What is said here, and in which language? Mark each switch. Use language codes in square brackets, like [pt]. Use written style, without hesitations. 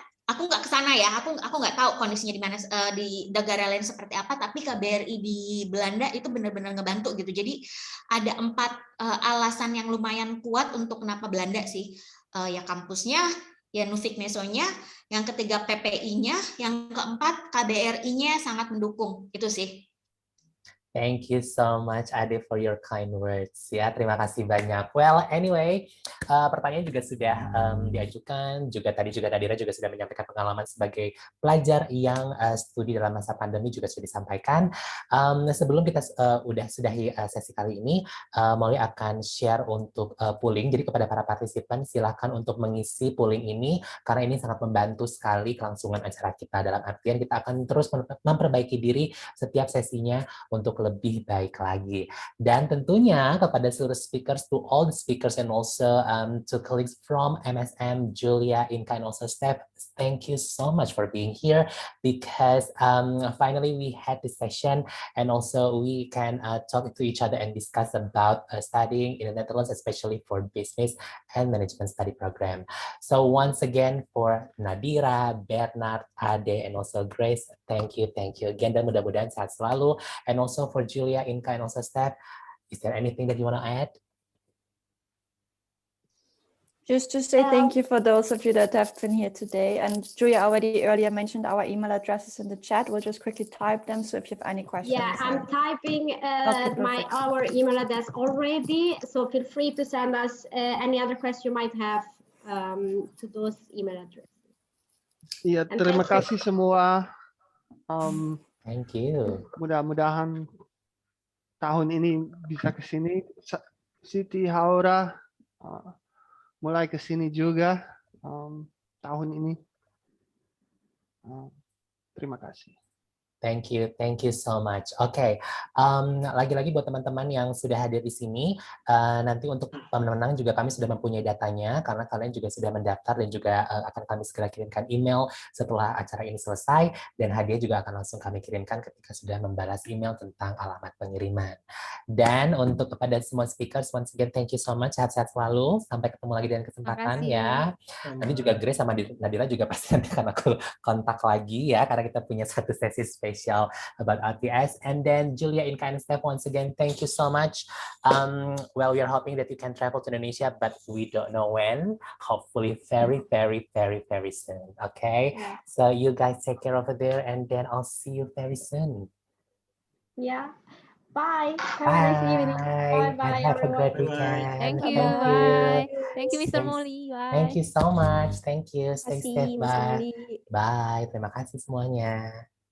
[id] Aku nggak kesana ya, aku nggak tahu kondisinya di mana di negara lain seperti apa, tapi KBRI di Belanda itu benar-benar ngebantu gitu. Jadi ada 4 alasan yang lumayan kuat untuk kenapa Belanda sih, ya kampusnya, ya Nufik Nesonya, yang ketiga PPI-nya, yang keempat KBRI-nya sangat mendukung, itu sih. [en] Thank you so much, Ade, for your kind words. [id] Ya, terima kasih banyak. [en] Well, anyway, [id] pertanyaan juga sudah diajukan. Tadi Nadira juga sudah menyampaikan pengalaman sebagai pelajar yang studi dalam masa pandemi juga sudah disampaikan. Sebelum kita sudahi sesi kali ini, Molly akan share untuk polling. Jadi kepada para partisipan, silakan untuk mengisi polling ini, karena ini sangat membantu sekali kelangsungan acara kita. Dalam artian kita akan terus memperbaiki diri setiap sesinya untuk lebih baik lagi. Dan tentunya kepada seluruh speakers, [en] to all the speakers and also to colleagues from MSM, Julia, Inka, and also Steph, thank you so much for being here, because finally we had this session, and also we can talk to each other and discuss about studying in the Netherlands, especially for business and management study program. So once again, for Nadira, Bernard, Ade, and also Grace, thank you again, [id] dan mudah-mudahan sehat selalu. [en] And also for Julia, Inka, and also Steph, is there anything that you want to add? Just to say thank you for those of you that have been here today. And Julia already earlier mentioned our email addresses in the chat. We'll just quickly type them. So if you have any questions. Yeah, I'm typing our email address already. So feel free to send us any other question you might have to those email addresses. [id] Iya, terima kasih semua. [en] Thank you. [id] Mudah-mudahan tahun ini bisa ke sini. Siti Haura mulai ke sini juga tahun ini. Terima kasih. [en] Thank you so much. [id] Oke, lagi-lagi buat teman-teman yang sudah hadir di sini, nanti untuk pemenang juga kami sudah mempunyai datanya, karena kalian juga sudah mendaftar, dan juga akan kami segera kirimkan email setelah acara ini selesai, dan hadiah juga akan langsung kami kirimkan ketika sudah membalas email tentang alamat pengiriman. Dan untuk kepada semua speakers, [en] once again thank you so much, [id] sehat-sehat selalu, sampai ketemu lagi dengan kesempatan ya. Nanti juga Grace sama Nadira juga pasti nanti akan aku kontak lagi ya, karena kita punya satu sesi spesial [en] about RTS. And then Julia, Inka, and Steph, once again, thank you so much. Well, we are hoping that you can travel to Indonesia, but we don't know when. Hopefully very, very, very, very soon. Okay? Yeah. So you guys take care over there, and then I'll see you very soon. Yeah. Bye. Have a nice evening. Bye, have everyone. a great weekend. Thank you. Bye. Thank you, Mr. Molly. Bye. Thank you so much. Thank you. Stay safe. Bye. Molly. Bye. [id] Terima kasih semuanya.